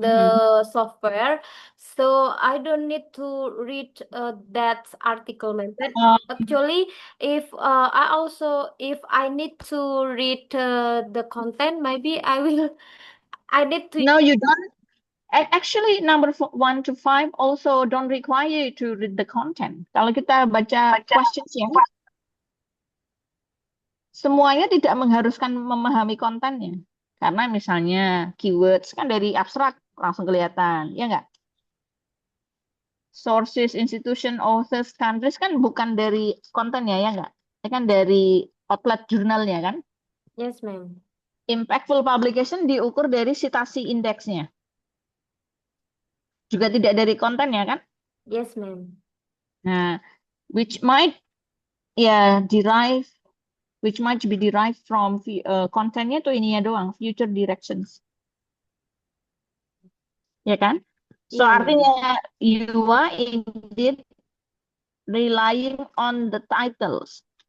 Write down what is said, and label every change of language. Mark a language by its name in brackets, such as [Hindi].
[English] the software, so I don't need to read that article, ma'am. But Um, actually, if I also if I need to read the content, maybe I will I need to. no, you don't. Actually, number 1 to 5 also don't require you to read the content. [Indonesian] Kalau kita baca questions ya, semuanya tidak mengharuskan memahami kontennya. Karena misalnya keywords kan dari abstrak langsung kelihatan, ya nggak? Sources, institution, authors, countries kan bukan dari kontennya, ya nggak? Ya kan dari outlet jurnalnya kan? [English] Yes, ma'am. [Indonesian] Impactful publication diukur dari citasi indeksnya. Juga tidak dari kontennya kan? [English] Yes, ma'am. Nah, which might derive, which might be derived from kontennya [Indonesian] tuh ininya doang, [English] future directions. [Indonesian] Ya kan? So Iya, ma'am. [English] artinya you are indeed relying on the titles.